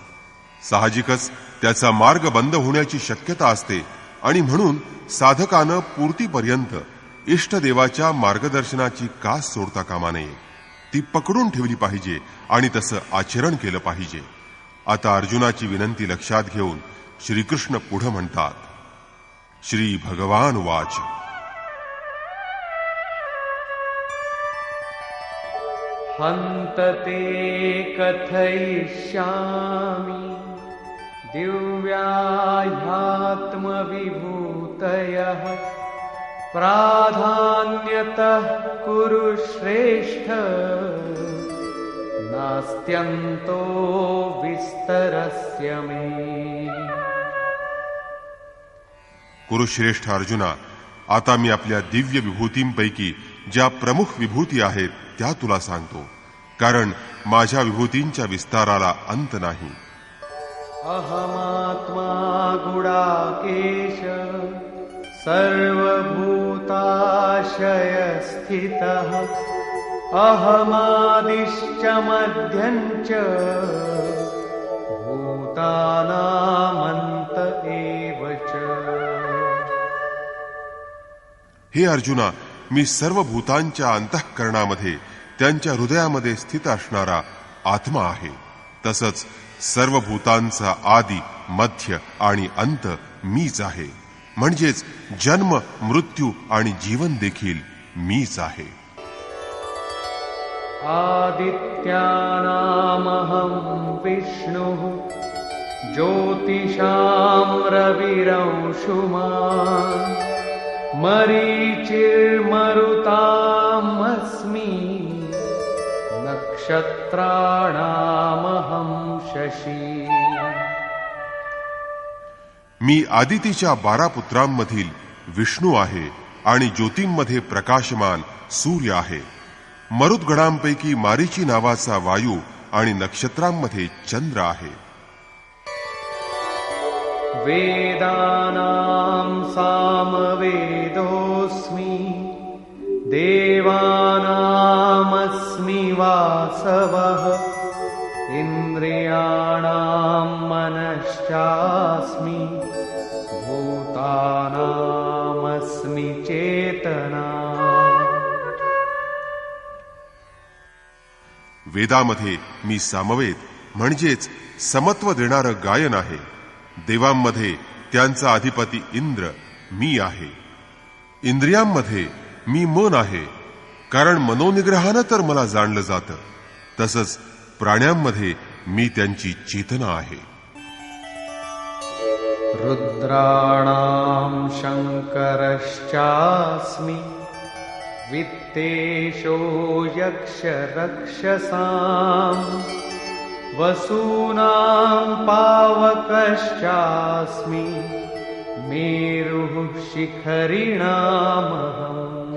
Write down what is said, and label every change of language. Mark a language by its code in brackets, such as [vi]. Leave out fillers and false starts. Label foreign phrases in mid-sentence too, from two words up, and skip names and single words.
[mr] साहजिकच त्याचा मार्ग बंद होण्याची शक्यता असते आणि म्हणून साधकानं पूर्तीपर्यंत इष्टदेवाच्या मार्गदर्शनाची कास सोडता कामा नये, ती पकडून ठेवली पाहिजे आणि तसं आचरण केलं पाहिजे। आता अर्जुनाची विनंती लक्षात घेऊन श्रीकृष्ण पुढे म्हणतात, [sa] श्री भगवान वाच। हन्तते कथयिष्यामि दिव्याह्यात्मविभूतयः प्राधान्यतः कुरु श्रेष्ठ नास्त्यन्तो विस्तरस्य मे। [mr] कुरुश्रेष्ठ अर्जुना, आता मी आपल्या दिव्य विभूतींपैकी ज्या प्रमुख विभूती आहेत त्या तुला सांगतो, कारण माझ्या विभूतींच्या विस्ताराला अंत नाही। [sa] अहमात्मा गुडाकेश सर्वभूताशय स्थितः अहमादिश्च मध्यञ्च भूतानामन्त एव च। [mr] हे अर्जुना, मी सर्व भूतांच्या अंतःकरणामध्ये त्यांच्या हृदयामध्ये स्थित असणारा आत्मा आहे। तसंच सर्व भूतांचा आदी, मध्य आणि अंत मीच आहे, म्हणजेच जन्म, मृत्यू आणि जीवन देखील मीच आहे। [sa] आदित्यानामहं विष्णुः ज्योतिषां रविरंशुमान् मरीचिर्मरुतामस्मि नक्षत्राणामहं शशी. [mr] मी आदितीच्या 12 पुत्रांमधील विष्णू आहे आणि ज्योतींमध्ये प्रकाशमान सूर्य आहे. मरुद्गणांपैकी मारीची नावाचा वायू आणि नक्षत्रांमध्ये चंद्र आहे. [sa] वेदानां सामवेदोऽस्मि देवानामस्मि वासवः इन्द्रियाणां मनश्चास्मि भूतानामस्मि चेतना. [mr] वेदामध्ये मी सामवेद म्हणजेच समत्व देणारं गायन आहे. देवांमध्ये त्यांचा अधिपती इंद्र मी आहे. इंद्रियांमध्ये मी मन आहे, कारण मनोनिग्रहानं तर मला जाणलं जातं. तसंच प्राण्यांमध्ये मी त्यांची चेतना आहे. [sa] रुद्राणां शङ्करश्चास्मि वित्तेषो यक्षरक्षसां वसूनां पावकश्चास्मि मेरुः शिखरिणामहम्.